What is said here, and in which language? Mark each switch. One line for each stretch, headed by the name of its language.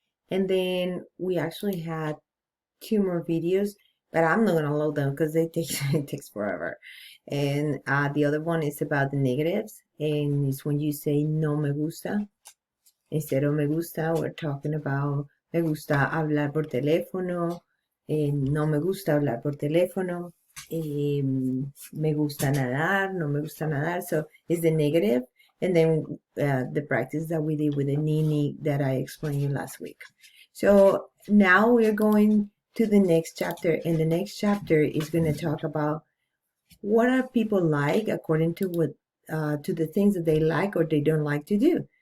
English: And then we actually had 2 more videos, but I'm not gonna load them because it takes forever. And the other one is about the negatives, and it's when you say no me gusta instead of me gusta. We're talking about
Spanish: me gusta hablar por teléfono, no me gusta hablar por teléfono, me gusta nadar, no me gusta nadar.
English: So it's the negative, and then the practice that we did with the nini that I explained you last week. So now we're going to the next chapter, and the next chapter is going to talk about what are people like according to what to the things that they like or they don't like to do.